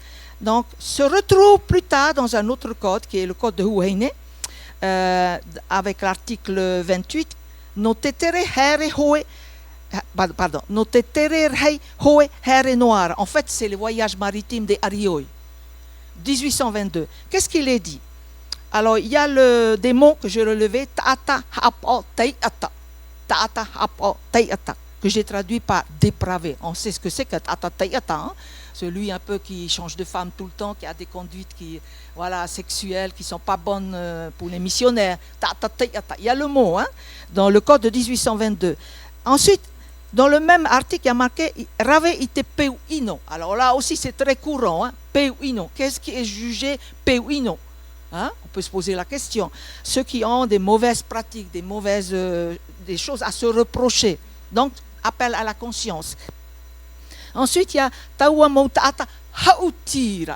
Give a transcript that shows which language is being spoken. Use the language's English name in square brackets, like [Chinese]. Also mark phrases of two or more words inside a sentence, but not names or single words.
[French] Donc se retrouve plus tard dans un autre code qui est le code de Huayne, avec l'article 28, [Tahitian] Notetere here hoe. [French] Pardon, noir. En fait, c'est le voyage maritime des Arioi, 1822. Qu'est-ce qu'il est dit? Alors, il y a des mots que j'ai relevés, [Tahitian] ta'ata hapo taiata, ta'ata hapo taiata, [French] que j'ai traduit par dépravé. On sait ce que c'est que [Tahitian] ta'ata taiata, [French] hein? Celui un peu qui change de femme tout le temps, qui a des conduites sexuelles, qui ne sont pas bonnes pour les missionnaires. [Tahitian] Ta'ata taiata. [French] Il y a le mot, hein, dans le code de 1822. Ensuite, dans le même article, il y a marqué [Tahitian] Rave ite peuino. [French] Alors là aussi, c'est très courant. Hein? Peuino. Qu'est-ce qui est jugé peuino? Hein? On peut se poser la question. Ceux qui ont des mauvaises pratiques, des choses à se reprocher. Donc, appel à la conscience. Ensuite, il y a [Tahitian] Taua Moutata Hautira.